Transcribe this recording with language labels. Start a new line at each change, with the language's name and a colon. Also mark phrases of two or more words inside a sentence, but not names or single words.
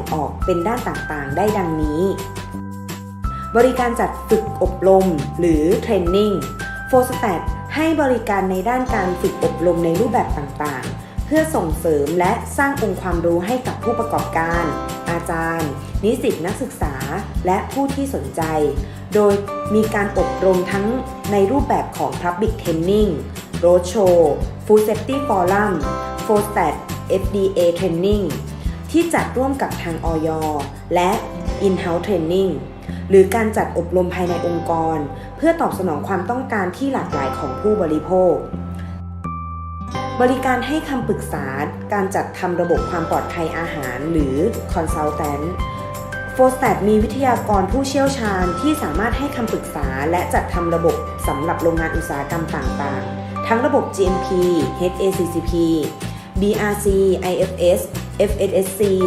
Thai: ออกเป็นด้านต่างๆได้ดังนี้บริการจัดฝึกอบรมหรือเทรนนิ่ง FOSTAT ให้บริการในด้านการฝึกอบรมในรูปแบบต่างๆเพื่อส่งเสริมและสร้างองค์ความรู้ให้กับผู้ประกอบการอาจารย์นิสิตนักศึกษาและผู้ที่สนใจโดยมีการอบรมทั้งในรูปแบบของ
English: Public Training Roadshow Food Safety Forum FOSTAT FDA Training
Thai: ที่จัดร่วมกับทางอย. และ
English: In-house Training
Thai: หรือการจัดอบรมภายในองค์กรเพื่อตอบสนองความต้องการที่หลากหลายของผู้ บริโภคบริการให้คำปรึกษาการจัดทำระบบความปลอดภัยอาหารหรือ Consultant FOSTAT มีวิทยากรผู้เชี่ยวชาญที่สามารถให้คำปรึกษาและจัดทำระบบสำหรับโรงงานอุตสาหกรรมต่างๆทั้งระบบ GMP HACCP BRC IFS FSSC